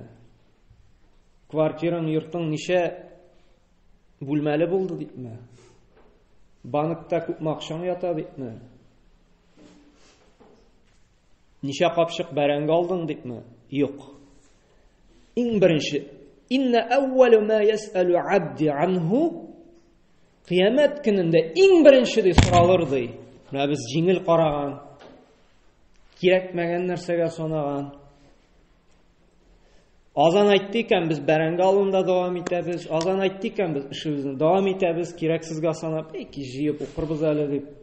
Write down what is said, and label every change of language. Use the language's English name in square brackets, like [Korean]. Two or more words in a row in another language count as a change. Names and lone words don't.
[Tatar] Квартираң, йортың ничә бүлмәле булды дипме? Банкта күпме акчаң ята дипме? Ничә капчык бәрәңге алдың дипме? Юк. Иң беренче, [Arabic] إن أول ما يسأل عبد عنه, [Tatar] кыямәт көнендә иң беренче ди соралыр ди. Менә без җиңел караган, кирәкмәгән нәрсәгә санаган. Азан әйтте икән, без бәрәңге алында дәвам итәбез. Азан әйтте икән, без эшебезне дәвам итәбез, кирәксезгә санап, җыеп укырбыз әле дип.